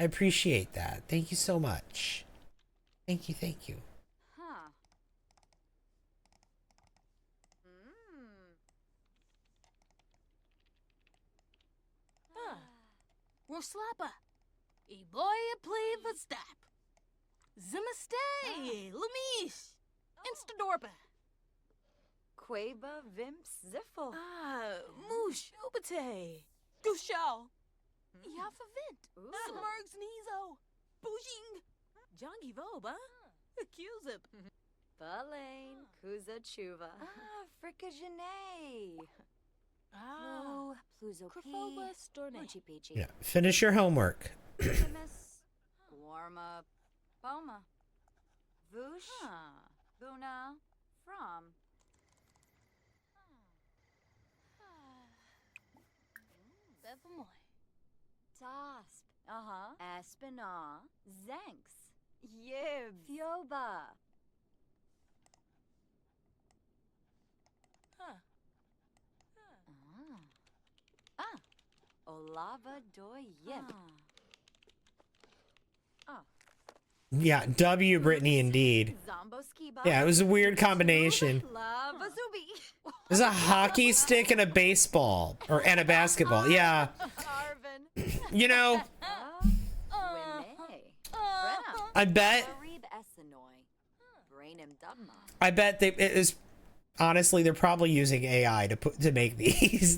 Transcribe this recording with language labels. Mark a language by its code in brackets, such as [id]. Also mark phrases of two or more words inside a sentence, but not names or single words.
[en] I appreciate that. Thank you so much. Thank you, thank you. Huh. Roslapa. E boy play the stap. Zimastay. Lumish. Instadorpa. Quaba Vimps Ziffel. Moosh. Ubate. Gushao. Yafavint. Smurgs Nizo. Boojing. Jongi Voba. Accusip. Balain. Kuza Chuva. Fricka Janae. Pluzo Krafoba Storne. Moochie Peachy. Yeah, finish your homework. Miss Warma Boma. Voosh. Buna. From. Bevamoy. Tasp. Aspina. Zanks. Yib. Fioba. Olava Doi Yip. Yeah, W Brittany indeed. Yeah, it was a weird combination. There's a hockey stick and a baseball and a basketball. Yeah. You know, I bet it is honestly they're probably using AI to make these.